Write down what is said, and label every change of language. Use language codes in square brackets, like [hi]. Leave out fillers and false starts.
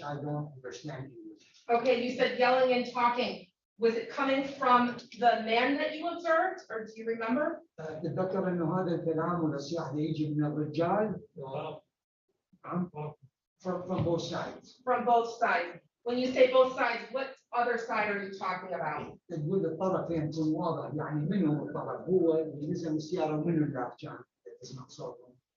[en] I don't understand English. Okay, you said yelling and talking. Was it coming from the man that you observed, or do you remember? [ar] تتذكر انه هذا الكلام والنصيحة يجي من الرجال؟ [en] From both sides. From both sides. When you say both sides, what other side are you talking about? [ar] تقول الطرفين يكون واضح يعني منو الطرف هو اللي نزل من السيارة ومنو اللي كان تسمع صوته.